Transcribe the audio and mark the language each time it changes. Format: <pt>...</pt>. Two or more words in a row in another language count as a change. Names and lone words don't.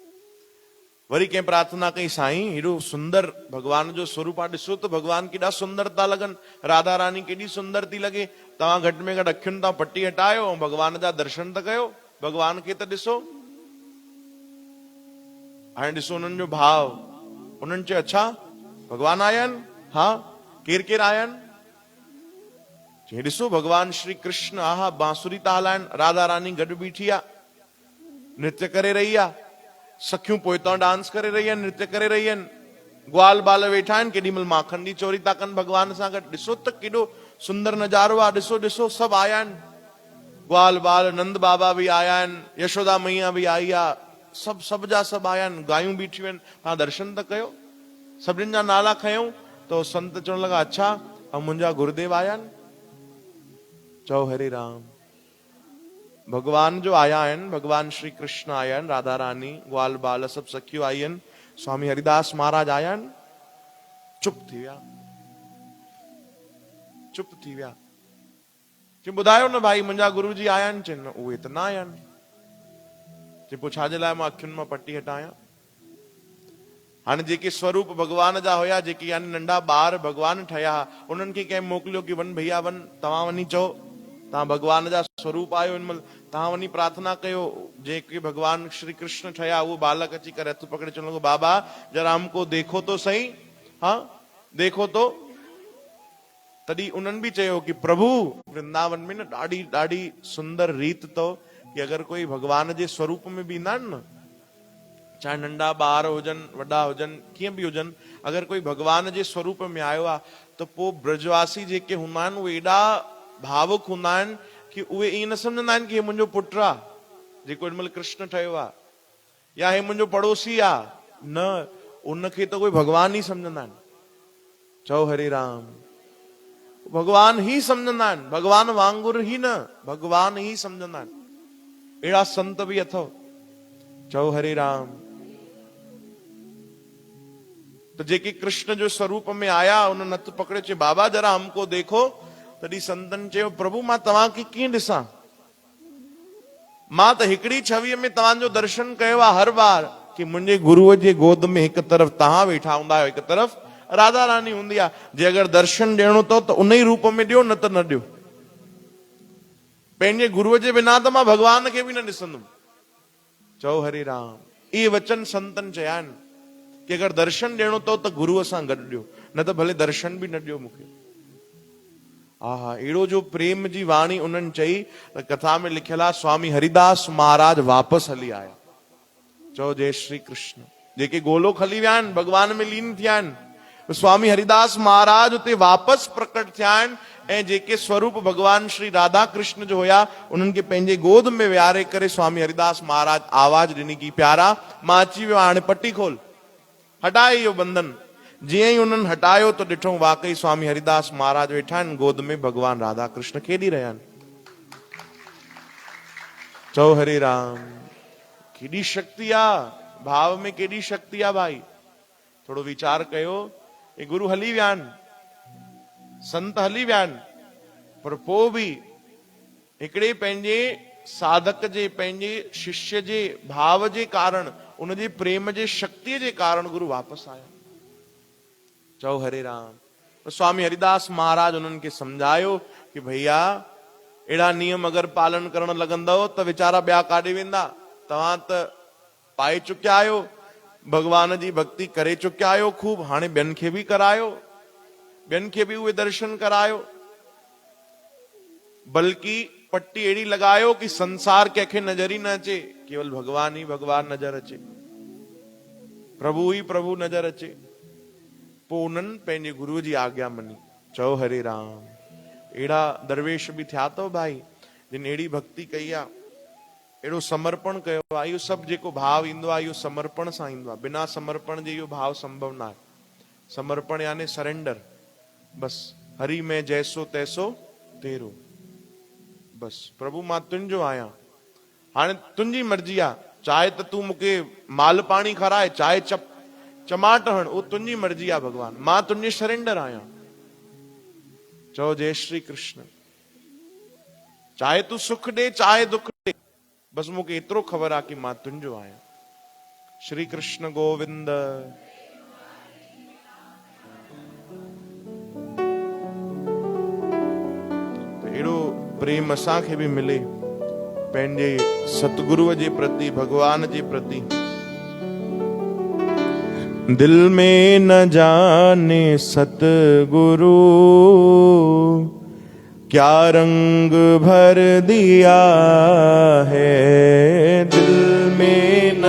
<sd>वरी कंहिं प्रार्थना कई, साईं हेॾो सुंदर भगवान जो स्वरूप आहे, ॾिसो त भगवान केॾा सुंदर था लॻनि, राधा रानी केॾी सुंदर थी लॻे, तव्हां घटि में घटि अखियुनि तां पट्टी हटायो ऐं भगवान जा दर्शन त कयो, भगवान खे त ॾिसो। हाणे ॾिसो उन्हनि जो भाव। उन्हनि चयो अच्छा भगवान आया आहिनि? हा, केरु केरु आया आहिनि? चई ॾिसो भगवान श्री कृष्ण, आहा बांसुरी था हलाइनि, राधा रानी गॾु बीठी आहे, नृत्य करे रही आहे, सखियूं पोइतां डांस करे रही आहिनि, नृत्य करे रही आहिनि, ग्वाल बाल वेठा आहिनि, केॾी महिल माखन जी चोरी था कनि भगवान सां गॾु। ॾिसो त केॾो सुंदर नज़ारो आहे, ॾिसो ॾिसो सभु आया आहिनि, ग्वाल बाल, नंद बाबा बि आया आहिनि, यशोदा मैया बि आई आहे, सभु जा सभु आया आहिनि, गायूं बीठियूं आहिनि, तव्हां दर्शन त कयो। सभिनीनि जा नाला खयूं त संत चवण लॻा अच्छा ऐं मुंहिंजा गुरुदेव आया आहिनि? चओ हरे राम। भगवान जो आया आहिनि, भगवान श्री कृष्ण आया आहिनि, राधा रानी, ग्वाल बाल सभु सखियूं आई आहिनि, स्वामी हरिदास महाराज आया आहिनि। चुप थी विया, चुप थी विया। चई ॿुधायो न भाई, मुंहिंजा गुरु जी आया आहिनि? चवनि उहे त न आया आहिनि। चई पोइ छाजे लाइ मां अखियुनि मां पट्टी हटायां? हाणे जेके स्वरूप भगवान जा हुया, जेके यानी नंढा ॿार भगवान ठहिया, उन्हनि खे कंहिं मोकिलियो कि वञ भैया वञ, तव्हां वञी चओ तव्हां भगवान जा स्वरूप आहियो, हिन महिल तव्हां वञी प्रार्थना कयो। जेके भगवान श्री कृष्ण ठहिया, उहो बालक अची करे हथ पकड़े चवण लॻो,</sd> <hi>बाबा जरा हमको देखो तो सही, हाँ देखो तो।</hi> <sd>तॾहिं उन्हनि बि चयो कि प्रभु वृंदावन में न ॾाढी ॾाढी सुंदर रीत अथव कि अगरि कोई भगवान जे स्वरूप में बि ईंदा आहिनि न, चाहे नंढा ॿार हुजनि, वॾा हुजनि, कीअं बि हुजनि, अगरि कोई भगवान जे स्वरूप में आयो आहे त पोइ ब्रजवासी जेके हूंदा आहिनि उहे एॾा भावुक हूंदा आहिनि कि उहे ईअं न सम्झंदा आहिनि कि हे मुंहिंजो पुटु आहे जेको हिन महिल कृष्ण ठहियो आहे, या हे मुंहिंजो पड़ोसी आहे। न, उनखे त कोई भगवान ई सम्झंदा आहिनि। चओ हरे राम। भगवान ही सम्झंदा आहिनि, भगवान वांगुरु ही न, भगवान ही सम्झंदा आहिनि। अहिड़ा संत बि अथव। चओ हरे राम। तो जेके कृष्ण जो स्वरूप में आया, उन्हनि हथ पकड़े चयो</sd> <hi>बाबा जरा हमको देखो।</hi> <sd>तॾहिं संतन चयो प्रभु मां तव्हांखे कीअं ॾिसां, मां त हिकिड़ी छवीअ में तव्हांजो दर्शन कयो आहे हर बार कि मुंहिंजे गुरुअ जे गोद में हिकु तरफ़ तव्हां वेठा हूंदा आहियो, हिकु तरफ़ राधा रानी हूंदी आहे। जे अगरि दर्शन ॾियणो अथव त उन ई रूप में ॾियो, न त न ॾियो। पंहिंजे गुरुअ जे बिना त मां भगवान खे बि न ॾिसंदुमि। चओ हरे राम। इहे वचन संतन चया आहिनि कि अगरि दर्शन ॾियणो अथव त गुरूअ सां गॾु ॾियो, न त भले दर्शन बि न ॾियो मूंखे। हा हा, अहिड़ो जो प्रेम जी वाणी उन्हनि चई त कथा में लिखियल आहे स्वामी हरिदास महाराज वापसि हली आया। चओ जय श्री कृष्ण। जेके गोलोक हली विया आहिनि, भगवान में लीन थिया आहिनि, स्वामी हरिदास महाराज उते वापसि प्रकट थिया आहिनि ऐं जेके स्वरूप भगवान श्री राधा कृष्ण जो हुया उन्हनि खे पंहिंजे गोद में विहारे करे स्वामी हरिदास महाराज आवाज ॾिनी की प्यारा मां अची वियो, हाणे पटी खोल, हटाए इहो बंधन। जीअं ई उन्हनि हटायो त ॾिठो वाकई स्वामी हरिदास महाराज वेठा आहिनि, गोद में भगवान राधा कृष्ण खेॾी रहिया आहिनि। चओ हरे राम। केॾी शक्ति आहे भाव में, केॾी शक्ति आहे भाई। थोरो वीचार कयो। ये गुरु हली विया आहिनि, संत हली विया आहिनि, पर पोइ बि हिकिड़े पंहिंजे साधक जे, पंहिंजे शिष्य जे भाव जे कारण, उनजे प्रेम जे शक्तिअ जे कारण गुरु वापसि आया। चओ हरे राम। तो स्वामी हरिदास महाराज उन्हनि खे समझायो कि भैया अहिड़ा नियम अगरि पालन करण लॻंदव त वीचारा ॿिया काॾे वेंदा। तव्हां त पाए चुकिया आहियो, भगवान जी भक्ति करे चुकिया आहियो खूब, हाणे ॿियनि खे बि करायो, ॿियनि खे बि उहे दर्शन करायो। बल्कि पट्टी अहिड़ी लॻायो कि संसार कंहिंखे नज़र ई न अचे, केवल भगवान ई भगवान नज़र अचे, प्रभु ई प्रभु नज़र अचे। पोइ उन्हनि पंहिंजे गुरुअ जी आज्ञा मनी। चओ हरे राम। अहिड़ा दरवेश बि थिया अथव भाई जिन अहिड़ी भक्ति कई आहे, अहिड़ो समर्पण कयो आहे। इहो सभु जेको भाव ईंदो आहे इहो समर्पण सां ईंदो आहे। बिना समर्पण जे इहो भाव संभव न आहे। समर्पण यानी सरेंडर।</sd> <hi>बस हरि में जैसो तैसो तेरो।</hi> <sd>बस प्रभु मां तुंहिंजो आहियां, हाणे तुंहिंजी मर्ज़ी आहे। चाहे त तूं मूंखे माल पाणी खाराए, चाहे चमाट हण, उहो तुंहिंजी मर्ज़ी आहे भगवान, मां तुंहिंजी सरेंडर आहियां। चओ जय श्री कृष्ण। चाहे तूं सुख ॾे चाहे दुख ॾे, बस मूंखे एतिरो ख़बर आहे कि मां तुंहिंजो आहियां। श्री कृष्ण गोविंद। अहिड़ो प्रेम असांखे बि मिले पंहिंजे सतगुरुअ जे प्रति, भगवान जे प्रति।</sd> <hi>दिल में न जाने सतगुरु क्या रंग भर दिया है। दिल में न</hi>